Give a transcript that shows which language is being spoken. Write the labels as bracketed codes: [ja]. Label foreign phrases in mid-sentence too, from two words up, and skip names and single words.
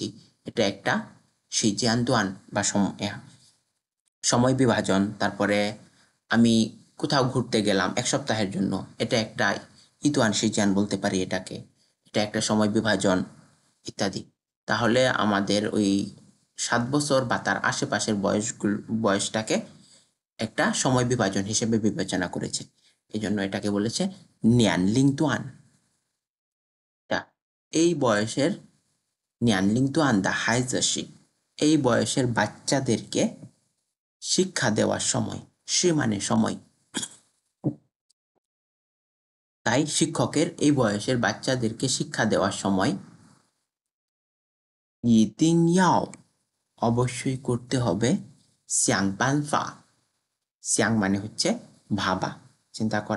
[bn] এটা একটা [zh] 时间段 [bn] বা সময় বিভাজন তারপরে আমি কোথাও ঘুরতে গেলাম এক সপ্তাহের জন্য এটা একটা [zh] 一段时间 [bn] বলতে পারি এটাকে এটা একটা সময় বিভাজন ইত্যাদি তাহলে আমাদের ওই 7 বছর বা তার আশেপাশের বয়সটাকে একটা সময় বিভাজন হিসেবে বিবেচনা করেছে এজন্য এটাকে বলেছে 年龄段 এই বয়সের [zh] 年龄段的孩子是 [bn] এই বয়সের বাচ্চাদেরকে শিক্ষা দেওয়ার সময় সে মানে সময় তাই শিক্ষকের এই বয়সের বাচ্চাদেরকে শিক্ষা দেওয়ার সময় [zh] 一定要 [bn] অবশ্যই করতে হবে [zh] 想办法 [bn] শ্যাং মানে হচ্ছে ভাবা, চিন্তা করা।